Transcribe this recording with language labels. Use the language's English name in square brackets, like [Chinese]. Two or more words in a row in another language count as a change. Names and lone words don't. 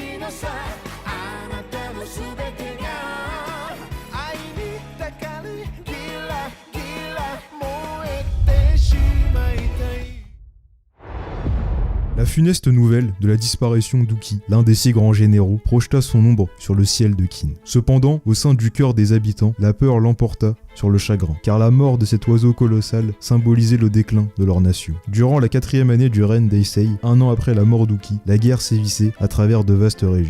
[Japanese] さあなたのすべてが愛にたかるギラギラ燃えてしまいたい。 [French] La funeste nouvelle de la disparition d'Uki, l'un des six grands généraux, projeta son ombre sur le ciel de Kin. Cependant, au sein du cœur des habitants, la peur l'emporta sur le chagrin, car la mort de cet oiseau colossal symbolisait le déclin de leur nation. Durant la 4e année du règne d'Eisei, un an après la mort d'Uki, la guerre sévissait à travers de vastes régions.